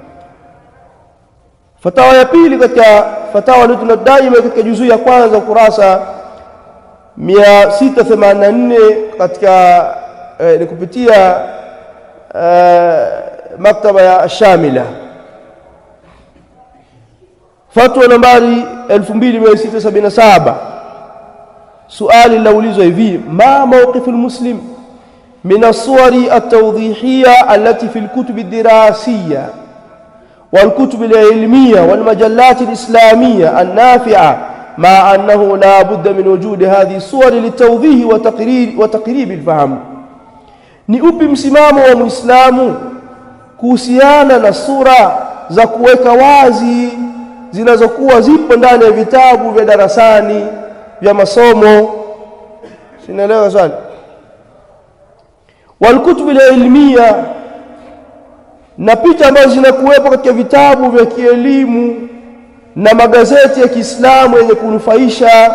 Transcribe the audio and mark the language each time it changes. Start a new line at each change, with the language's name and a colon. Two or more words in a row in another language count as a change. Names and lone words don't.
Swahili: Fatawa ya pili katika fatawa ya Lujnatu Daima katika juzuu ya kwanza ukurasa 684 katika ni kupitia maktaba ya Shamila, fatwa nambari 2677. Suali laulizwa hivi:
Arabic: ما موقف المسلم من الصور التوضيحية التي في الكتب الدراسية والكتب العلمية والمجلات الإسلامية النافعة مع أنه لا بد من وجود هذه الصور لتوضيح وتقريب الفهم.
Swahili: Ni upi msimamo wa Muislamu kuhusiana na sura za kuweka wazi zinazokuwa zipo ndani ya vitabu vya darasani vya masomo? Sinaelewa swali.
Arabic: والكتب العلمية,
Swahili: na picha ambazo zinakuwepo katika vitabu vya kielimu na magazeti ya Kiislamu yenye kunufaisha.